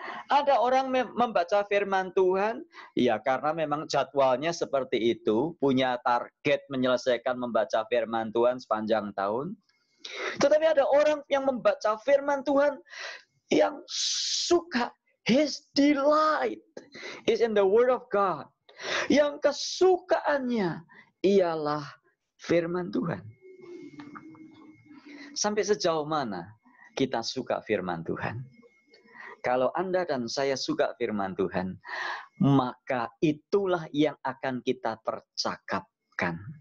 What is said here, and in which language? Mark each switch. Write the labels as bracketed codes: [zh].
[id] Ada orang membaca firman Tuhan ya karena memang jadwalnya seperti itu, punya target menyelesaikan membaca firman Tuhan sepanjang tahun. Tetapi ada orang yang membaca firman Tuhan yang suka [en] His delight is in the word of God. [id] Yang kesukaannya ialah firman Tuhan. Sampai sejauh mana kita suka firman Tuhan? Kalau Anda dan saya suka firman Tuhan, maka itulah yang akan kita percakapkan.